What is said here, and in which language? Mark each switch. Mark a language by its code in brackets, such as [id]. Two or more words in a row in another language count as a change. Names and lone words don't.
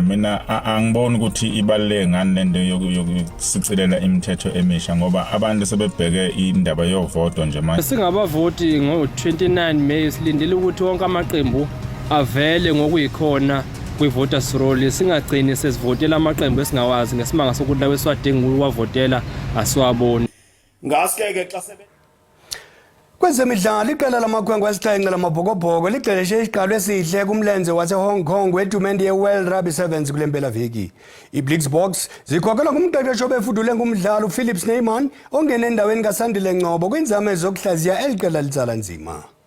[zu] Mina angiboni ukuthi ibaluleke ngani lento yokusicelela imithetho emisha ngoba abantu sebebheke indaba yovoto nje manje. Singabavoti ngo-29 May silindele ukuthi wonke amaqembu avele ngokuyikhona kwi- [en] voters roll. [zu] Singagcini sesivotela amaqembu esingawazi ngesimanga sokuthi lawe siwadinga ukuwavotela asiwaboni. [xh] Ngaske-ke xa kwezemidlalo iqela lamakhwenkwe asixhenxe lamabhokobhoko ligxeleshe isiqalo esihle kumlenze wase-Hong Kong wetumente ye-World Rugby Sevens kule mpelaveki. I-Blitzboks zikhokelwa ngumqeqeshi obefudule ngumdlalo uPhilip Sneyman ongene endaweni kaSandile Ngcobo kwinzame zokuhlaziya eli qela litsala nzima.